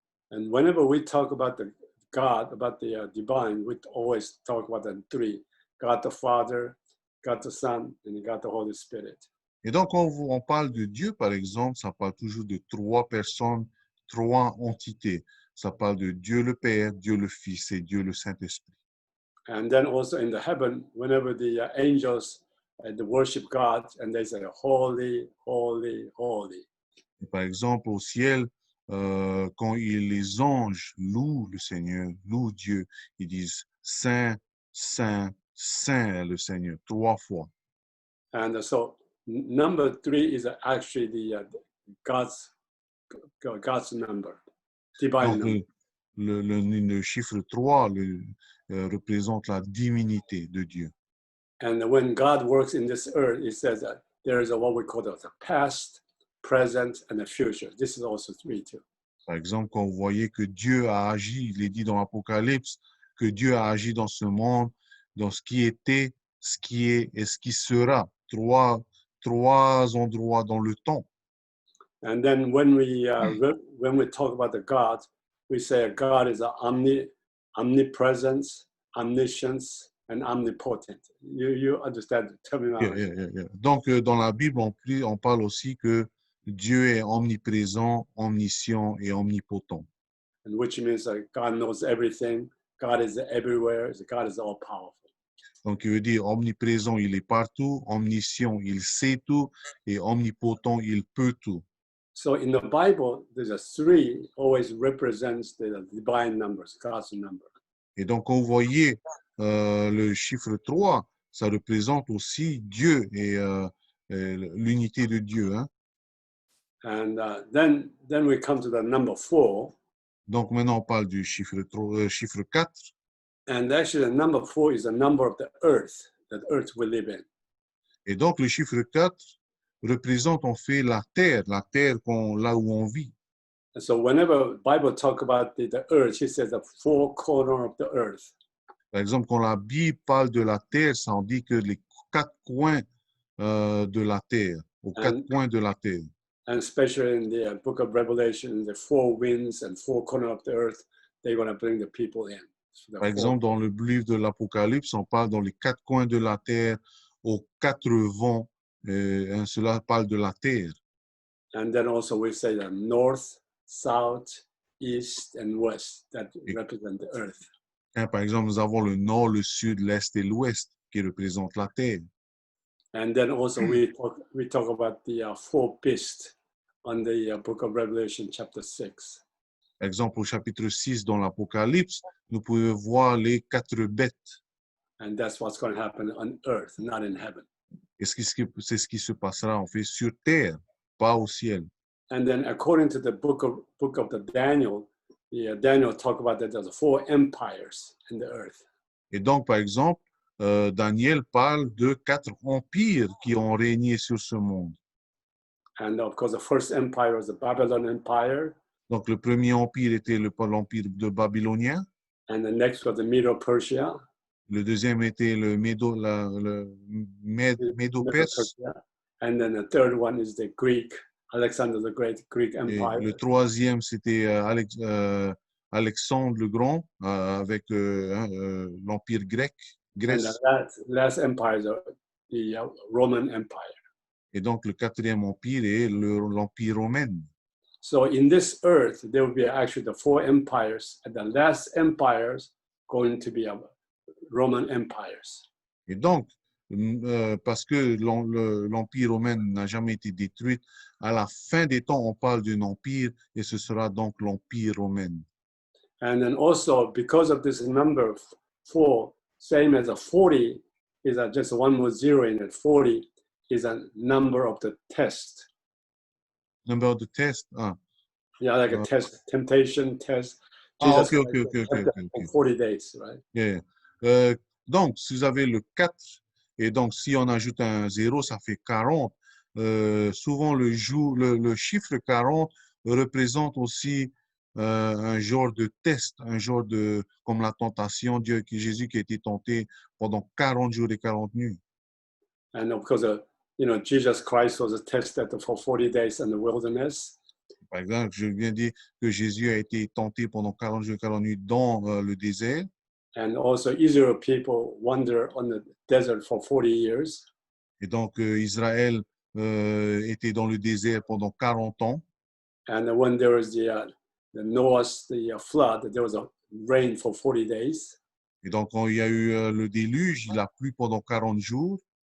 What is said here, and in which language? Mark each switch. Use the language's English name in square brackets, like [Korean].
[English] And whenever we talk about the God, about the divine, we always talk about the 3. God the Father, God the Son, and God the Holy Spirit. [French] Et donc, quand on parle de Dieu, par exemple, ça parle toujours de trois personnes, trois entités. Ça parle de Dieu le Père, Dieu le Fils et Dieu le Saint-Esprit. [English] And then also in the heaven, whenever the angels they worship God, and they say, holy, holy, holy. [French] Et par exemple, au ciel, quand les anges louent le Seigneur, louent Dieu, ils disent Saint, Saint, Saint le Seigneur, trois fois. [English] And so number 3 is actually the God's number, divine [French] Donc, [English] number. [French] le chiffre 3 représente la divinité de Dieu. [English] And when God works in this earth, it says that there is what we call the past, present, and the future. This is also 3 too. [French] Par exemple, quand vous voyez que Dieu a agi, il est dit dans l'Apocalypse, que Dieu a agi dans ce monde, dans ce qui était, ce qui est et ce qui sera. Trois endroits dans le temps. [English] And then when we talk about the God, we say God is omnipresence, omniscience, and omnipotent. You understand the terminology? Yeah. [French] Donc, dans la Bible, on parle aussi que Dieu est omniprésent, omniscient et omnipotent. [English] And which means God knows everything. God is everywhere. God is all powerful. [French] Donc, il veut dire omniprésent, il est partout, omniscient, il sait tout, et omnipotent, il peut tout. [English] So in the Bible, there's a 3 always represents the divine numbers, God's number. [French] Et donc, quand vous voyez le chiffre 3, ça représente aussi Dieu et l'unité de Dieu. Hein? [English] And then we come to the number 4. [French] Donc, maintenant, on parle du chiffre 4. [English] And actually, the number 4 is the number of the earth we live in. [French] Et donc, le chiffre 4 représente en fait la terre là où on vit. [English] And so whenever Bible talk about the earth, it says the 4 corners of the earth. [French] Par exemple, quand la Bible parle de la terre, ça en dit que les 4 coins de la terre, aux 4 coins de la terre. [English] And especially in the book of Revelation, the 4 winds and 4 corners of the earth, they're going to bring the people in. So [French] Par exemple, dans le livre de l'Apocalypse, on parle dans les 4 coins de la terre, aux 4 vents, Cela parle de la terre. [English] And then also we say the north, south, east, and west that [French] Et, [English] represent the earth. [French] par exemple, nous avons le nord, le sud, l'est et l'ouest qui représentent la terre. [English] And then also we talk about the four beasts on the book of Revelation chapter 6. [French] Par exemple, au chapitre 6 dans l'Apocalypse, nous pouvons voir les 4 bêtes. [English] And that's what's going to happen on earth, not in heaven. [French] Et c'est ce qui se passera en fait sur terre, pas au ciel. [English] And then according to the book of the Daniel, Daniel talk about that there's 4 empires in the earth. [French] Et donc, par exemple, Daniel parle de 4 empires qui ont régné sur ce monde. [English] And of course, the first empire was the Babylon Empire. [French] Donc, le premier empire était l'empire de Babylonien. [English] And the next was the Medo-Persia. [French] Le deuxième était le Médo-Perse. [English] And then the third one is the Greek, Alexander the Great Greek Empire. [French] Et le troisième, c'était Alexandre le Grand avec l'empire grec. Grèce. [English] And the last empire is the Roman Empire. [French] Et donc, le quatrième empire est l'empire romain. [English] So in this earth, there will be actually the 4 empires, and the last empires going to be Roman empires. [French] Et donc, parce que l'empire romain n'a jamais été détruit, à la fin des temps, on parle d'un empire, et ce sera donc l'empire romain. [English] And then also, because of this number 4, same as a 40, is just one more zero in it. 40 is a number of the test. Number of the test? Ah. Yeah, like a test, temptation test. Jesus okay. 40 days, right? Yeah. [French] Donc, si vous avez le 4, et donc si on ajoute un 0, ça fait 40. Souvent, le chiffre 40 représente aussi un genre de test, un genre de, comme la tentation, Jésus qui a été tenté pendant 40 jours et 40 nuits. [English] And of course, Jesus Christ was tested for 40 days in the wilderness. [French] Par exemple, je viens de dire que Jésus a été tenté pendant 40 jours et 40 nuits dans le désert. [English] And also Israel people wander on the desert for 40 years. [French] Et donc, Israël était dans le désert pendant 40 ans. [English] And when there was the Noah's flood, there was a rain for 40 days. [French] Et donc, quand il y a eu le déluge, il a plu pendant 40 jours.